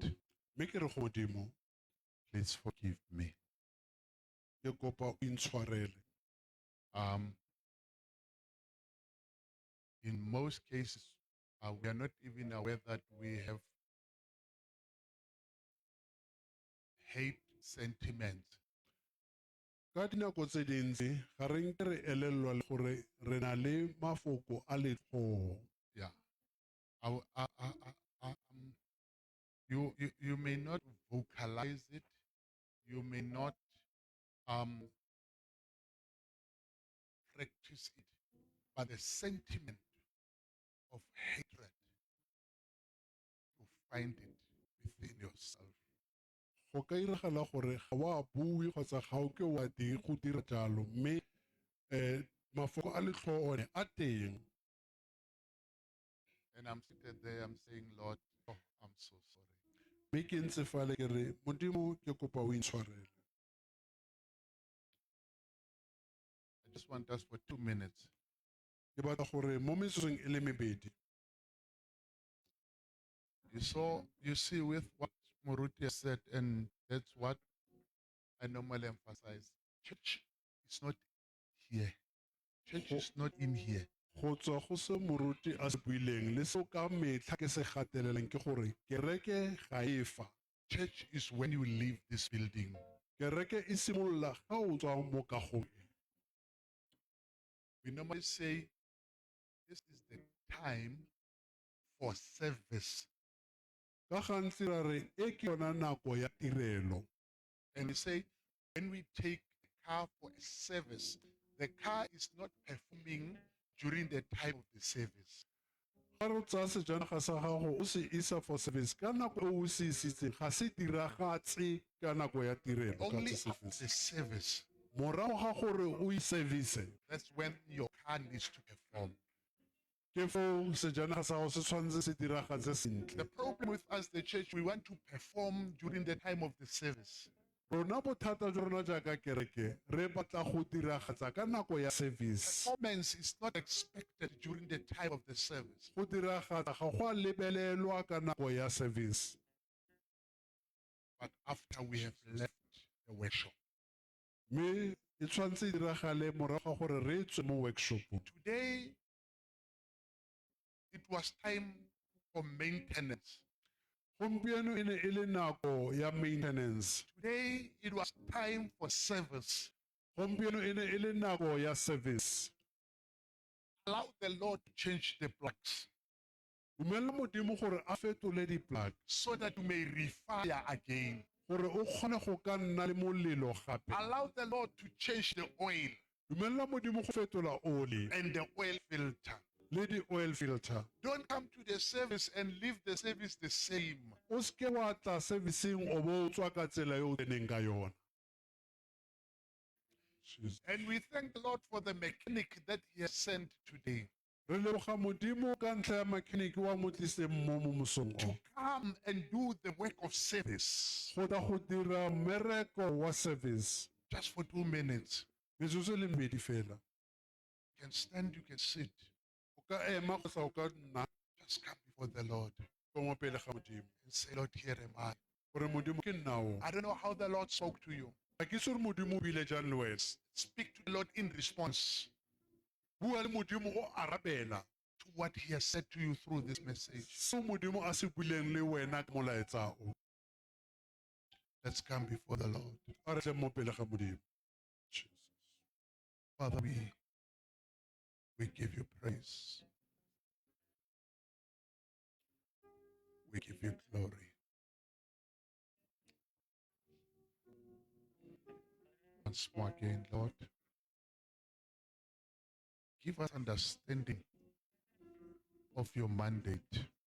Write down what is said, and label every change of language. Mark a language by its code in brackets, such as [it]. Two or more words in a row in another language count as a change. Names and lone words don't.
[tn] Mme ke re go Modimo, [en] please forgive me. [tn] ke kopa o intshwarele. [en] In most cases, we are not even aware that we have hate sentiments. [tn] Ka dinako tse dintsi ga re nke re elelwa le gore re na le mafoko a letlhoo. [en] Yeah. You may not vocalize it. You may not practice it. But the sentiment of hatred, you find it within yourself. [tn] Go ka iragala gore ga wa bue kgotsa ga o ke wa go dira jalo mme mafoko a letlhoo one a teng. [en] And I'm seated there, I'm saying, Lord, oh, I'm so sorry. [tn] Mme ke ntse fale ke re Modimo ke kopa o intshwarele. [en] I just want us for 2 minutes. [tn] Ke batla gore mo metsotsong e le mebedi. [en] You see with what Moruti has said, and that's what I normally emphasize. Church is not here. Church is not in here. [tn] go tswa go se moruti a se buileng le seo ka metlha ke se gateleleng ke gore kereke ga e fa. [en] Church is when you leave this building. [tn] Kereke e simolola ga o tswa mo kagong e. [en] We normally say this is the time for service. [tn] Ka gantsi ra re e ke yona nako ya tirelo. [en] And we say when we take the car for a service, the car is not performing during the time of the service. [tn] Ga re tsaya sejanaga sa gago o se isa [en] for service [tn] ka nako e o se isitseng ga se diragatse ka nako ya tirelo ka [en] Only [tn] tse [en] after service. the service, [tn] Morago ga gore o i-service [en] that's when your car needs to perform. [tn] ke foo sejanaga sa gago se tshwanetse se diragatse [en] The [tn] sentle. [en] problem with us, the church, we want to perform during the time of the service. [tn] Rona bothata jwa rona jaaka kereke re batla go diragatsa ka nako ya service. [en] Performance is not expected during the time of the service. [tn] Go diragatsa ga go a lebelelwa ka nako ya service. [en] But after we have left the workshop. [tn] Mme e tshwanetse e diragale morago ga gore re tswe mo workshopong. [en] Today, it was time for maintenance. [tn] Gompieno e ne e le nako ya maintenance. [en] Today, it was time for service. [tn] Gompieno e ne e le nako ya service. [en] Allow the Lord to change the plugs [tn] Dumela Modimo gore a fetole di-plug [en] so that you may refire again. [tn] gore o kgone go ka nna le molelo gape. [en] Allow the Lord to change the oil [tn] Dumela Modimo go fetola oli [en] and the oil filter. [tn] le di- [en] oil filter. Don't come to the service and leave the service the same. [tn] O seke wa tla servicing o bo o tswa ka tsela yo o tseneng ka yona. [en] And we thank the Lord for the mechanic that He has sent today [tn] Re leboga Modimo ka ntlha ya mechanic wa mo tliseng mo mosong [en] to [tn] o. [en] come and do the work of service [tn] Go tla go dira mmereko wa service. [en] just for 2 minutes. [tn] Metsotso e le mmedi fela. [en] You can stand, you can sit. [tn] O ka ema kgotsa o ka nna [en] Just come before the Lord [tn] ko mo pele ga Modimo. [en] and say, Lord, here am I. [tn] Gore Modimo ke nna o. [en] I don't know how the Lord spoke to you. [tn] Ga ke itse gore Modimo o buile jang le wena. [en] Speak to the Lord in response [tn] Bua le Modimo o arabela. [en] to what He has said to you through this message. [tn] Seo Modimo a se buileng le wena ka molaetsa o. [en] Let's come before the Lord. [tn] A re tle mo pele ga Modimo. [en] Jesus. Father, we give you praise. We give you glory. Once more again, Lord, give us understanding of your mandate.